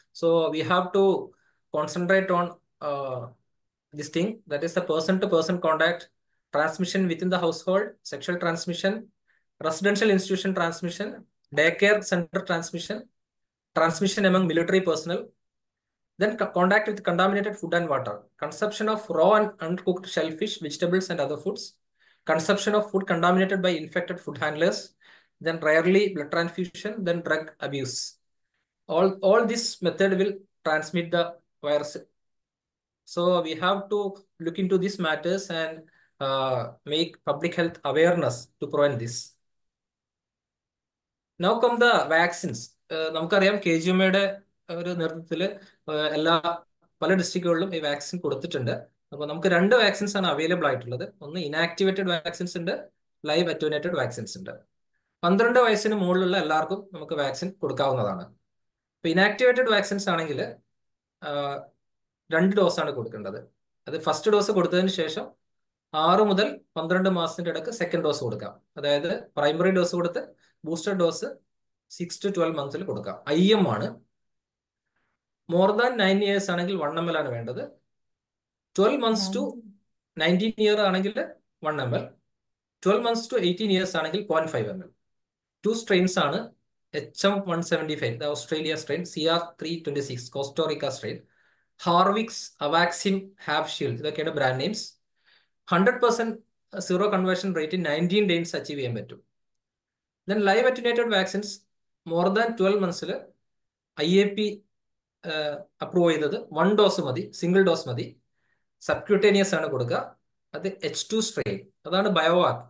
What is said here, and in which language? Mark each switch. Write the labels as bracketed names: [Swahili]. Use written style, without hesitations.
[English] So we have to concentrate on this thing, that is the person-to-person contact, transmission within the household, sexual transmission, residential institution transmission, daycare center transmission, transmission among military personnel, then contact with contaminated food and water, consumption of raw and uncooked shellfish, vegetables, and other foods, consumption of food contaminated by infected food handlers, then rarely blood transfusion, then drug abuse. All this method will transmit the virus. So we have to look into these matters and make public health awareness to prevent this. Now come the vaccines. [Malayalam] നമുക്കറിയാം KGMയുടെ ഒരു നേതൃത്വത്തിൽ പല ഡിസ്ട്രിക്റ്റുകളിലും ഈ vaccine കൊടുത്തിട്ടുണ്ട്. അപ്പോൾ നമുക്ക് രണ്ട് vaccines ആണ് അവൈലബിൾ ആയിട്ടുള്ളത്. ഒന്ന് ഇനാക്ടിവേറ്റഡ് വാക്സിൻസ് ഉണ്ട്, ലൈവ് അറ്റൂനേറ്റഡ് വാക്സിൻസ് ഉണ്ട്. 12 വയസ്സിന് മുകളിലുള്ള എല്ലാവർക്കും നമുക്ക് വാക്സിൻ കൊടുക്കാവുന്നതാണ്. ഇപ്പൊ ഇനാക്ടിവേറ്റഡ് വാക്സിൻസ് ആണെങ്കിൽ 2 ഡോസാണ് കൊടുക്കേണ്ടത്. അത് ഫസ്റ്റ് ഡോസ് കൊടുത്തതിന് ശേഷം 6 മുതൽ 12 മാസത്തിന്റെ ഇടയ്ക്ക് സെക്കൻഡ് ഡോസ് കൊടുക്കാം. അതായത് പ്രൈമറി ഡോസ് കൊടുത്ത് ബൂസ്റ്റർ ഡോസ് 6 to 12 മന്ത്സിൽ കൊടുക്കാം. IM ആണ്. മോർ ദാൻ 9 ഇയേഴ്സ് ആണെങ്കിൽ 1 ml ആണ് വേണ്ടത്. 12 months to 19 ഇയർ ആണെങ്കിൽ 1 ml. 12 months to 18 ഇയേഴ്സ് ആണെങ്കിൽ 0.5 ml. 2 സ്ട്രെയിൻസ് ആണ്. HM175, the Australia strain, CR326, Costa Rica strain, Harvix, Avaxim, Havshield, ഇതൊക്കെയാണ് brand names. 100% zero conversion rate 19 days achieve ചെയ്യാൻ പറ്റും. Then live attenuated vaccines more than 12 മന്ത്സിൽ IAP approve ചെയ്തത് 1 dose മതി, single dose മതി. Subcutaneous ആണ് കൊടുക്കുക. അത് H2 സ്ട്രെയിൻ, അതാണ് ബയോവാക്.